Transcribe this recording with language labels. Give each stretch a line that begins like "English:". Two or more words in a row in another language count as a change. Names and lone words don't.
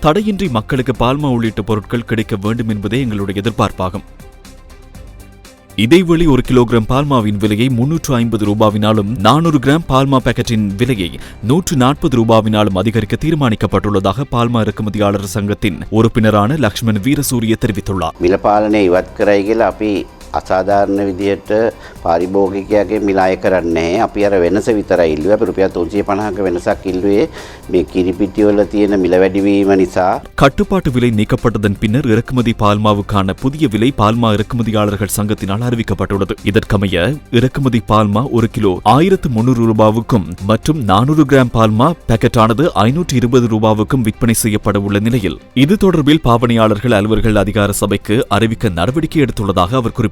Tamil: தடையின்றி மக்களுக்கு பால்மா உள்ளிட்ட பொருட்கள் கிடைக்க வேண்டும் என்பதே எங்களுடைய எதிர்பார்ப்பாகும். இதேவேளை 1 கிலோகிராம் பால்மாவின் விலையை 350 ரூபாவினாலும் 400 கிராம் பால்மா பாக்கெட்டின் விலையை 140 ரூபாவினாலும் அதிகரிக்க தீர்மானிக்கப்பட்டுள்ளதாக பால்மா இறக்குமதியாளர் சங்கத்தின் உறுப்பினரான லக்ஷ்மண் வீரசூரிய தெரிவித்துள்ளார்.
Sinhala: මිලපාලනය ඉවත් කරයි කියලා අපි අසාධාරණ විදියට පාරිභෝගිකයාගේ මිලාය කරන්නේ අපි අර වෙනස විතරයි ඉල්ලුවේ. අපි රුපියල් 350ක වෙනසක් ඉල්ලුවේ මේ කිරිපිටි වල තියෙන මිල වැඩිවීම නිසා.
Tamil: கட்டுப்பாட்டு விலை நீக்கப்பட்டதன் பின்னர் இறக்குமதி பால்மாவுக்கான புதிய விலை பால்மா இறக்குமதியாளர்கள் சங்கத்தினால் அறிவிக்கப்பட்டுள்ளது. இதற்கமைய இறக்குமதி பால்மா 1 கிலோ 1300 ரூபாவுக்கும் மற்றும் 400 கிராம் பால்மா பாக்கெட்டானது 520 ரூபாவுக்கும் விற்பனை செய்யப்பட உள்ள நிலையில் இது தொடர்பில் பாவனையாளர்கள் அலுவலர்கள் அதிகார சபைக்கு அறிவிக்க நடவடிக்கை எடுத்துள்ளதாக அவர் குறிப்பிட்டார்.